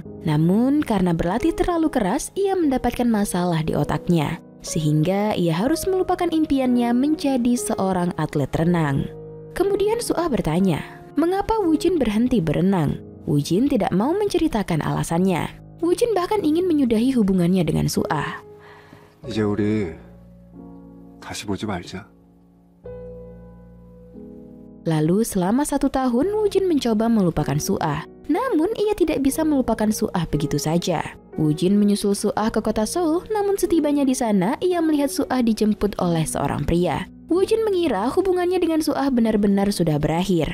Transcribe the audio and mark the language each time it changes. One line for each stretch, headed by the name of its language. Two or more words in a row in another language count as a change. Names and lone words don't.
Indonesian: Namun karena berlatih terlalu keras, ia mendapatkan masalah di otaknya. Sehingga ia harus melupakan impiannya menjadi seorang atlet renang. Kemudian Suah bertanya, mengapa Woo Jin berhenti berenang? Woo Jin tidak mau menceritakan alasannya. Woo Jin bahkan ingin menyudahi hubungannya dengan Suah.
Korean: 이제 우리 다시 보지 말자.
Indonesian: Lalu selama 1 tahun Woo Jin mencoba melupakan Suah. Namun ia tidak bisa melupakan Suah begitu saja. Woo Jin menyusul Suah ke kota Seoul, namun setibanya di sana ia melihat Suah dijemput oleh seorang pria. Woo Jin mengira hubungannya dengan Suah benar-benar sudah berakhir.